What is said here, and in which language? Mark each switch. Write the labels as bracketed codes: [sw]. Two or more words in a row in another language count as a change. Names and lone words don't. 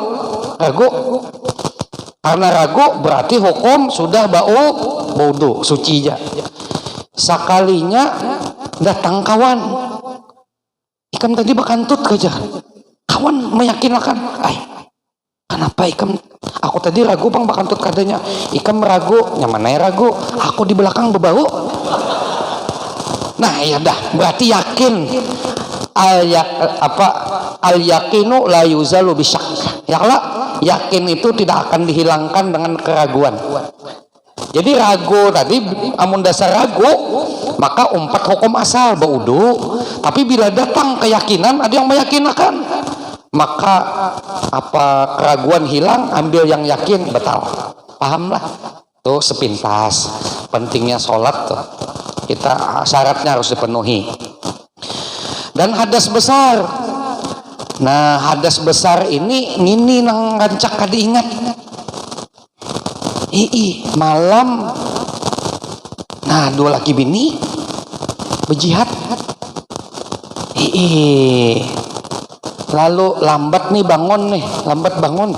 [id] Karena ragu berarti hukum sudah baudu, suci aja. Sekalinya datang kawan. [bjn] Ikam tadi bakantut aja. Kawan meyakinkan, kenapa ikam? Aku tadi ragu bang bakantut kadanya. Ikam ragu, nyamanai ragu. Aku di belakang berbau. [id] Nah ya dah, berarti yakin. [ar] اليقين لا يزال بالشك. [id] Ya Allah, yakin itu tidak akan dihilangkan dengan keraguan. [bjn] Jadi ragu tadi, amun dasar ragu, maka umpat hukum asal baudu. [id] Tapi bila datang keyakinan, ada yang meyakinkan, maka apa keraguan hilang, ambil yang yakin, betal. Pahamlah tuh sepintas pentingnya sholat tuh, kita syaratnya harus dipenuhi. [bjn] Dan hadas besar, nah hadas besar ini nang rancak kada ingat. [id] Malam, nah dua laki bini berjihad. Lalu lambat bangun.